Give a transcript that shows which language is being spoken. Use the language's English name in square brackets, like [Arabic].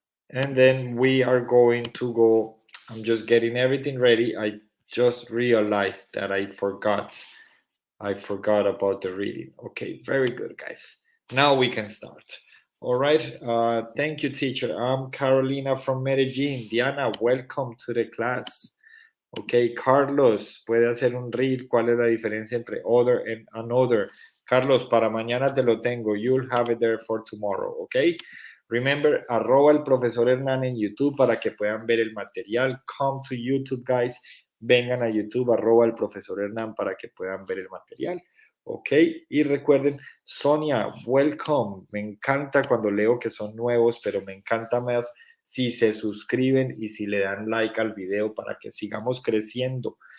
[English] And then we are going to go, I'm just getting everything ready. I just realized that I forgot about the reading. Okay, very good, guys. Now we can start. All right, thank you, teacher. I'm Carolina from Medellin. Diana, welcome to the class. [Spanish] Ok, Carlos, puede hacer un reel. ¿Cuál es la diferencia entre other and another? Carlos, para mañana te lo tengo. [English] You'll have it there for tomorrow, ok? Remember, [Spanish] @el profesor Hernán en YouTube para que puedan ver el material. [English] Come to YouTube, guys. [Spanish] Vengan a YouTube, @el profesor Hernán para que puedan ver el material. Ok, y recuerden, Sonia, welcome. Me encanta cuando leo que son nuevos, pero me encanta más si se suscriben y si le dan like al video para que sigamos creciendo.